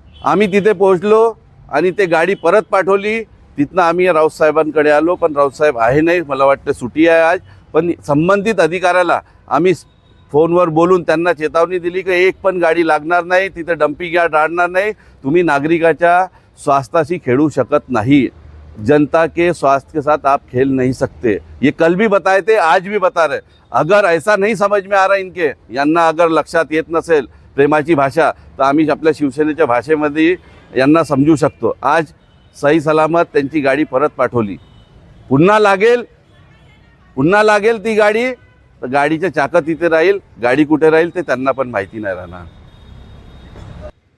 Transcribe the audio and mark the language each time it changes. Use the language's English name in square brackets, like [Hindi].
[Marathi] आम्ही तिथे पोहोचलो आणि ते गाडी परत पाठवली। तिथनं आम्ही राऊत साहेबांकडे आलो, पण राऊत साहेब आहे नाही, मला वाटतं सुट्टी आहे आज। पण संबंधित अधिकाऱ्याला आम्ही फोनवर बोलून त्यांना चेतावणी दिली की एक पण गाडी लागणार नाही, तिथे डंपिंग यार्ड राहणार नाही, तुम्ही नागरिकाच्या स्वास्थ्याशी खेळू शकत नाही। [Hindi] जनता के स्वास्थ्य के साथ आप खेल नहीं सकते, ये कल भी बताए थे, आज भी बता रहे। अगर ऐसा नहीं समझ में आ रहा इनके, [Marathi] यांना अगर लक्षात येत नसेल प्रेमाची भाषा, तर आम्ही आपल्या शिवसेनेच्या भाषेमध्ये यांना समजू शकतो। आज सही सलामत त्यांची गाडी परत पाठवली। पुन्हा लागेल ती गाडी तर गाडीच्या चाकं तिथे राहील, गाडी कुठे राहील ते त्यांना पण माहिती नाही राहणार।